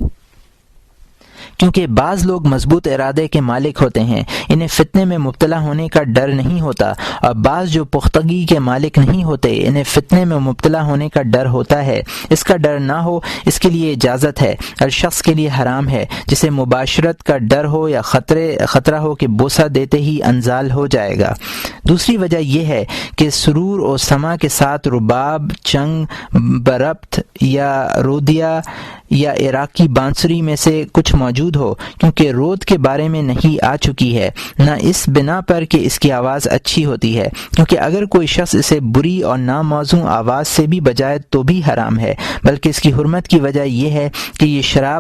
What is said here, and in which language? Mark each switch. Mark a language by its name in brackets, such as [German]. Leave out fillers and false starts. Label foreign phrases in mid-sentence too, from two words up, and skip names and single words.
[Urdu] کیونکہ بعض لوگ مضبوط ارادے کے مالک ہوتے ہیں، انہیں فتنے میں مبتلا ہونے کا ڈر نہیں ہوتا، اور بعض جو پختگی کے مالک نہیں ہوتے انہیں فتنے میں مبتلا ہونے کا ڈر ہوتا ہے۔ اس کا ڈر نہ ہو اس کے لیے اجازت ہے، اور شخص کے لیے حرام ہے جسے مباشرت کا ڈر ہو یا خطرہ ہو کہ بوسہ دیتے ہی انزال ہو جائے گا۔ دوسری وجہ یہ ہے کہ سرور و سما کے ساتھ رباب، چنگ، بربط یا رودیا یا عراقی بانسری میں سے کچھ موجود ہو، کیونکہ رود کے بارے میں نہیں آ چکی ہے، نہ اس بنا پر کہ اس کی آواز اچھی ہوتی ہے، کیونکہ اگر کوئی شخص اسے بری اور ناموزوں آواز سے بھی بجائے تو بھی حرام ہے، بلکہ اس کی حرمت کی وجہ یہ ہے کہ یہ شراب